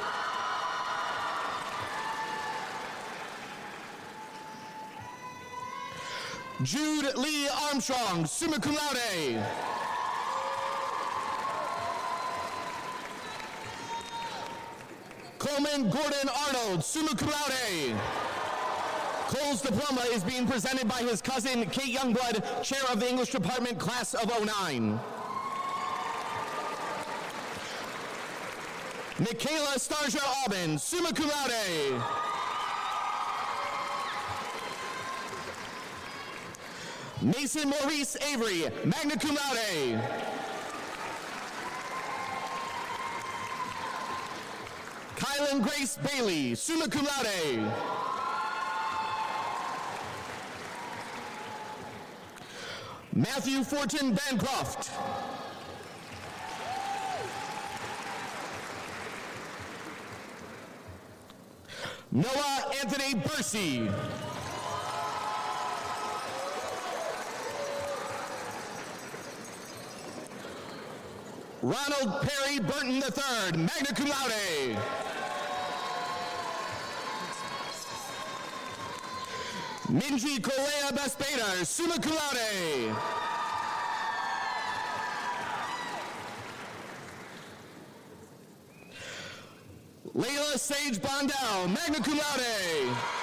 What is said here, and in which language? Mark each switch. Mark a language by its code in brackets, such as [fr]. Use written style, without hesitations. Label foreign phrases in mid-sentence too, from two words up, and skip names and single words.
[en] Jude Lee Armstrong, [la] summa cum laude. [en] Coleman Gordon Arnold, [la] summa cum laude. [en] Cole's diploma is being presented by his cousin, Kate Youngblood, chair of the English department, class of '09. Michaela Starja Aubin, [la] summa cum laude. [en] Mason Maurice Avery, [la] magna cum laude. [en] Kylan Grace Bailey, [la] summa cum laude. [en] Matthew Fortin Bancroft. Noah Anthony Bursey. Ronald Perry Burton III, [la] magna cum laude. [en] Minji Kolea Bespeda, [la] summa cum laude. [en] Layla Sage Bondell, [la] magna cum laude.